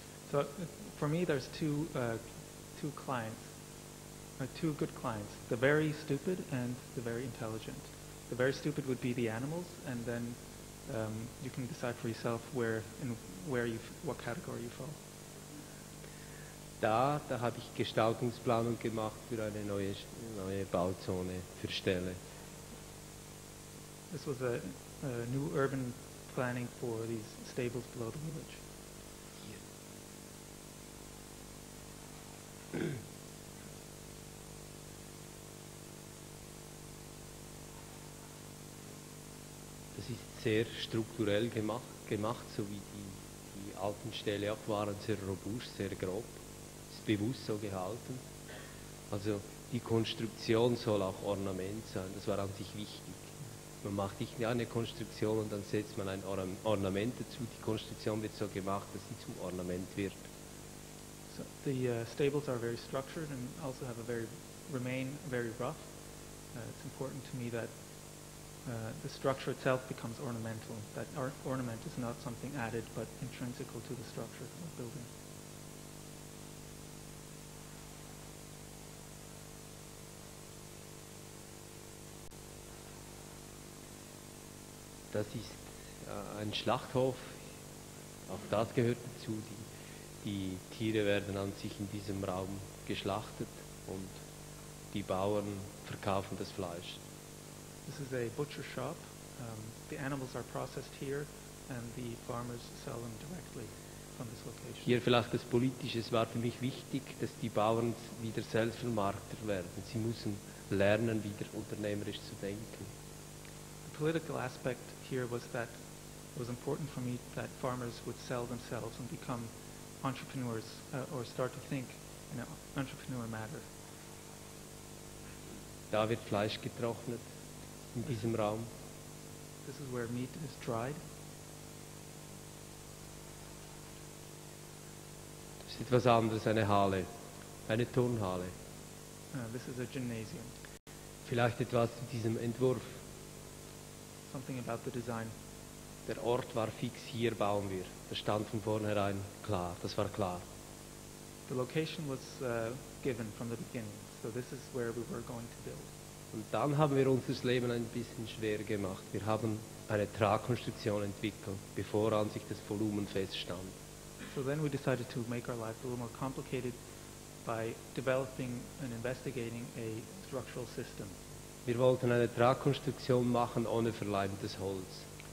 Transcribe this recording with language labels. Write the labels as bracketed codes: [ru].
[en] So for me there's two clients, or two good clients, the very stupid and the very intelligent. The very stupid would be the animals, and then you can decide for yourself what category you fall. [de] Da habe ich Gestaltungsplanung gemacht für eine neue Bauzone, für Ställe. [en] This was a new urban planning for these stables below the village. [de] Das ist sehr strukturell gemacht, so wie die alten Ställe auch waren, sehr robust, sehr grob. Ist bewusst so gehalten. Also die Konstruktion soll auch Ornament sein, das war an sich wichtig. Man macht nicht eine Konstruktion und dann setzt man ein Ornament dazu. Die Konstruktion wird so gemacht, dass sie zum Ornament wird. [en] So the stables are very structured and also remain very rough. It's important to me that the structure itself becomes ornamental. That ornament is not something added, but intrinsical to the structure of the building. [de] Das ist ein Schlachthof, auch das gehört dazu. Die Tiere werden an sich in diesem Raum geschlachtet und die Bauern verkaufen das Fleisch. [en] This is a butcher shop. The animals are processed here and the farmers sell them directly from this location. [de] Hier vielleicht das Politische, es war für mich wichtig, dass die Bauern wieder Selbstvermarkter werden. Sie müssen lernen, wieder unternehmerisch zu denken. [en] The political aspect here was that it was important for me that farmers would sell themselves and become entrepreneurs or start to think in an entrepreneur manner. [de] Da wird Fleisch getrocknet in diesem Raum. [en] This is where meat is dried. [de] Das ist etwas anderes, eine Halle, eine Turnhalle. [en] This is a gymnasium. [de] Vielleicht etwas zu diesem Entwurf. [en] Something about the design. [de] Der Ort war fix, hier bauen wir. Das stand von vornherein klar, das war klar. [en] The location was given from the beginning, so this is where we were going to build. [de] Und dann haben wir uns das Leben ein bisschen schwer gemacht. Wir haben eine Tragkonstruktion entwickelt, bevor an sich das Volumen feststand. [en] So then we decided to make our life a little more complicated by developing and investigating a structural system. [de] Wir wollten eine Tragkonstruktion machen ohne verleimtes Holz.